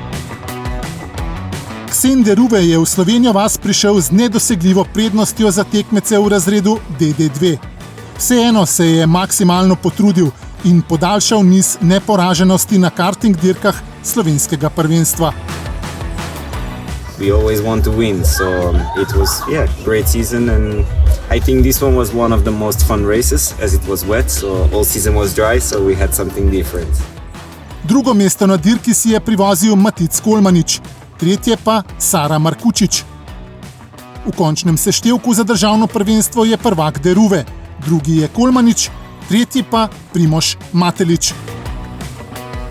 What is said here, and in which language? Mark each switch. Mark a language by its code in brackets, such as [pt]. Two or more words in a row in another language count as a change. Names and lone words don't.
[sl] Ksen Deruve je v Slovenijo vas prišel z nedosegljivo prednostjo za tekmece v razredu DD2. Vseeno se je maksimalno potrudil in podaljšal niz neporaženosti na karting dirkah slovenskega prvenstva. [en] We always want to win, so it was great season, and I think this one was one of the most fun races as it was wet, so all season was dry, so we had something different. [sl] Drugo mesto na dirki si je privozil Matic Kolmanič, tretje pa Sara Markučič. V končnem seštevku za državno prvenstvo je prvak Deruve, drugi je Kolmanič, tretji pa Primož Matelič.